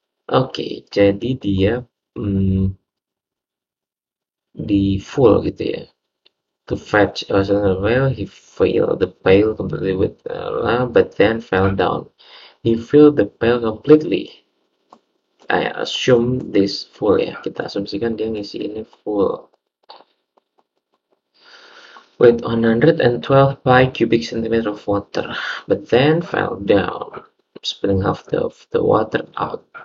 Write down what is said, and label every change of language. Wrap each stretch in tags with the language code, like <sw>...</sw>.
<id>Oke, jadi dia di full gitu ya.</id> <en>To fetch a cylinder pail, he filled the pail completely with but then fell down. He filled the pail completely. I assume this full ya.</en> <id>Kita asumsikan dia ngisi ini full.</id> <en>With 112 pi cubic centimeter of water, but then fell down, spilling half of the water out.</en>